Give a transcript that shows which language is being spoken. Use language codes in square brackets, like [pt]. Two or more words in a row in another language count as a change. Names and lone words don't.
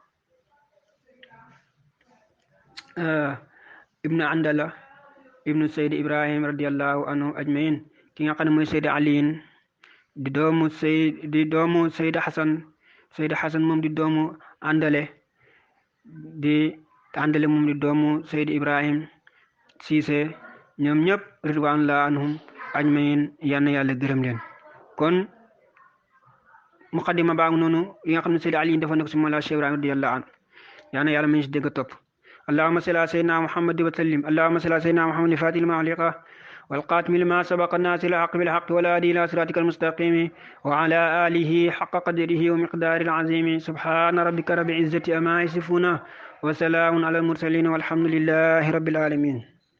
[wo] Andala ibnu Seydi Ibrahim [ar] رضي الله عنه أجمعين [wo] ki nga xam ne mooy Seydi Aliin di doomu Seydi Hasan moom di doomu Andale moom di doomu Seydi Ibrahim Siise ñoom ñëpp [ar] رضوان الله عنهم أجمعين [wo] yal na yàlla gërëm leen kon muqaddima baa ngi noonu yi nga xam ne Seydi Ali defoon na ko si Mawlana Cheikh Ibrahima [ar] رضي الله عنه [wo] yaa na yàlla mañ si dégg topp [ar] اللهم صل على سيدنا محمد وسلم اللهم صل على سيدنا محمد الفاتح لما أغلق والقاتم لما سبق الناس الحق بالحق والهادي إلى صراطك المستقيم وعلى آله حق قدره ومقدار العظيم سبحان ربك رب العزة أما يصفون وسلام على المرسلين والحمد لله رب العالمين